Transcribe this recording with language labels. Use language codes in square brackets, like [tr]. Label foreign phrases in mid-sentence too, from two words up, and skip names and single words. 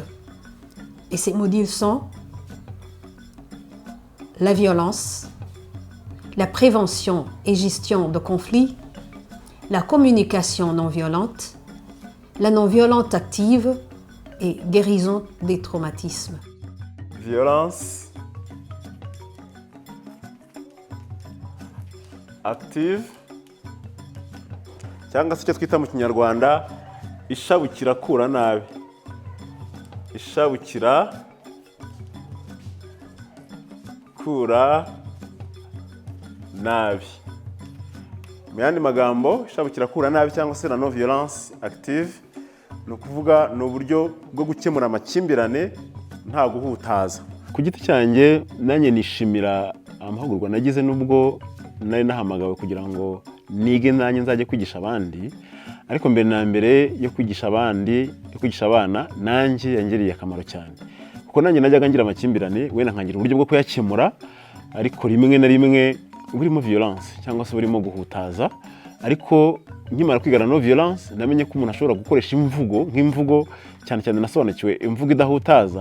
[fr] Et ces modules sont la violence, la prévention et gestion de conflits, la communication non violente, la non-violence active et guérison des traumatismes. Violence active [rw] cyangwa se icyo twita mu Kinyarwanda ishabukira kura nabi. Ishabukira kura nabi. Mu yandi magambo, ishabukira kura nabi cyangwa se [fr] la non violence active [rw] ni ukuvuga ni uburyo bwo gukemura amakimbirane nta guhutaza. Ku giti cyanjye nanjye nishimira amahugurwa nagize nubwo nari nahamagawe kugira ngo nige nanjye nzajye kwigisha abandi, ariko mbere na mbere yo kwigisha abandi, yo kwigisha abana nanjye yangiriye akamaro cyane. Kuko nanjye najyaga ngira amakimbirane wenda nkagira uburyo bwo kuyakemura, ariko rimwe na rimwe burimo violence cyangwa se burimo guhutaza, ariko nkimara kwigana no violence namenye ko umuntu ashobora gukoresha imvugo nk'imvugo, cyane cyane nasobanukiwe imvugo idahutaza.